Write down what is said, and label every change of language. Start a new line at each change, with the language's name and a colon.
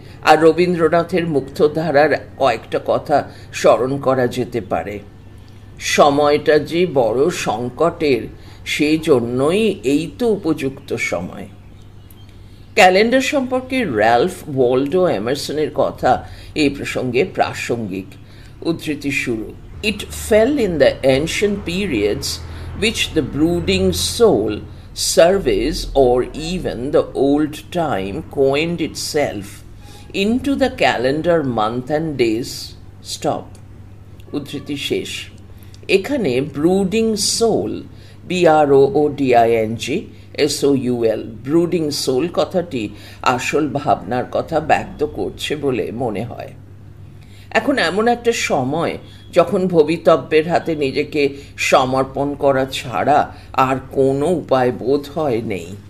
Bangla: আর রবীন্দ্রনাথের মুক্তধারার কয়েকটা কথা স্মরণ করা যেতে পারে। সময়টা যে বড় সংকটের, সেই জন্যই এই তো উপযুক্ত সময়। ক্যালেন্ডার সম্পর্কে র্যালফ ওয়ালডো এমারসনের কথা এই প্রসঙ্গে প্রাসঙ্গিক। উদ্ধৃতি শুরু।
English: It fell in the ancient periods which the brooding soul surveys, or even the old time coined itself into the calendar month and days. Stop.
Bangla: উদ্ধৃতি শেষ। এখানে brooding soul, BROODING brooding soul কথাটি আসল ভাবনার কথা ব্যক্ত করছে বলে মনে হয়। এখন এমন একটা সময় যখন ভবিতব্যের হাতে নিজেকে সমর্পণ করা ছাড়া আর কোনো উপায় বোধ হয় নেই।